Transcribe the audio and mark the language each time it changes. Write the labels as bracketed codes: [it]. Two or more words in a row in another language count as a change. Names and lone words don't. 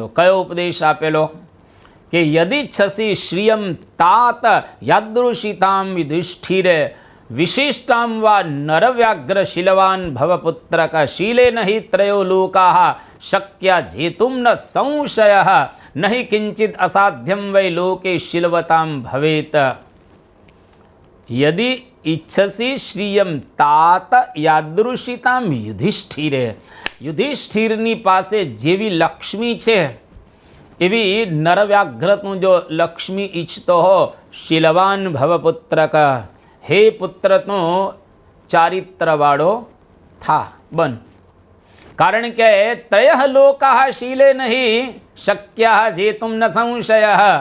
[gu] કયો ઉપદેશ આપેલો? કે [sa] યદિચ્છસી શ્રિયમ तात યાદૃશિતામ યુધિષ્ઠિરે વિશિષ્ટામ વા નરવ્યાઘ્ર શીલવાન ભવપુત્રક શીલેન હિ ત્રયો લોકાઃ શક્યા જેતુમ ન સંશયઃ नहि किंचित असाध्यम वै लोके शिलवताम भवेत. यदि इच्छसि श्रियम तात यादृशिताम युधिष्ठिरे. [gu] યુધિષ્ઠિરની પાસે જેવી લક્ષ્મી છે એવી નરવ્યાઘ્રનું જો લક્ષ્મી ઈચ્છતો હો, શીલવાન ભવપુત્રક, હે પુત્રનો ચારિત્રવાળો થા, બન. કારણ કે [sa] ત્રયઃ લોકાઃ શીલે નહીં શક્યા જેતુમ ન સંશયઃ.